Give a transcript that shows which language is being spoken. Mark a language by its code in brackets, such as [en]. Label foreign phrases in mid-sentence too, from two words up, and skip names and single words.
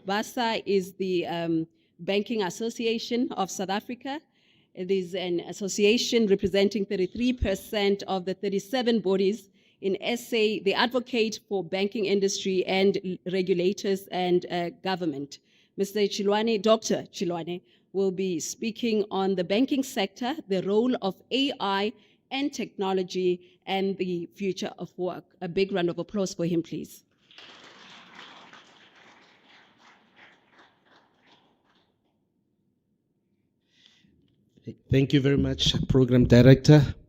[en] BASA is the Banking Association of South Africa. It is an association representing 33% of the 37 bodies in SA. They advocate for banking industry and regulators and government. Mr. Chilwane, Dr. Chilwane, will be speaking on the banking sector, the role of AI and technology, and the future of work. A big round of applause for him, please. Thank you very much, Program Director.